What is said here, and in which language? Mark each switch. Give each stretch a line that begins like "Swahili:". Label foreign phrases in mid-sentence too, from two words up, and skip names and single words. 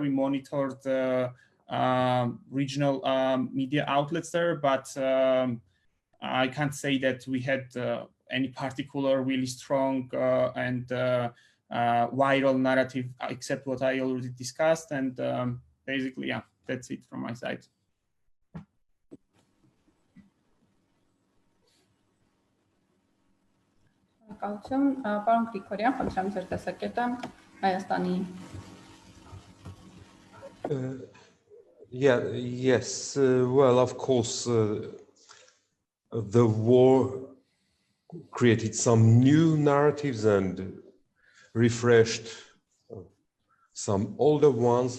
English: We monitored the regional media outlets there, but I can't say that we had any particular really strong and viral narrative except what I already discussed. And basically, yeah, that's it from my side.
Armenian: Պարոն Գրիգորյան, խնդրեմ ձեր տեսակետը Հայաստանի
English: Yes. Well, of course, the war created some new narratives and refreshed some older ones.